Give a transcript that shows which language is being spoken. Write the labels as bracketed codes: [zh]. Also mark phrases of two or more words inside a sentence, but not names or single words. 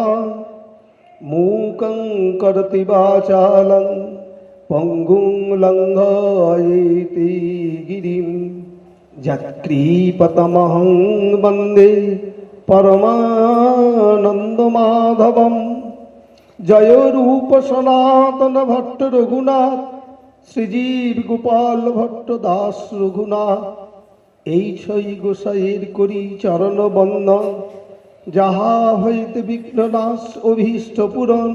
[sa] মূকং করোতি বাচালং পঙ্গুং লঙ্ঘয়তি গিরিম যৎকৃপতমহং বন্দে পরমানন্দমাধবম। [bn] জয় রূপ সনাতন ভট্ট রঘুনাথ, শ্রীজীব গোপাল ভট্ট দাস রঘুনাথ। এই ছয় গোসাইয়ের করি চরণ বন্দন, যাহা হইতে বিঘ্ননাশ অভীষ্ট পূরণ।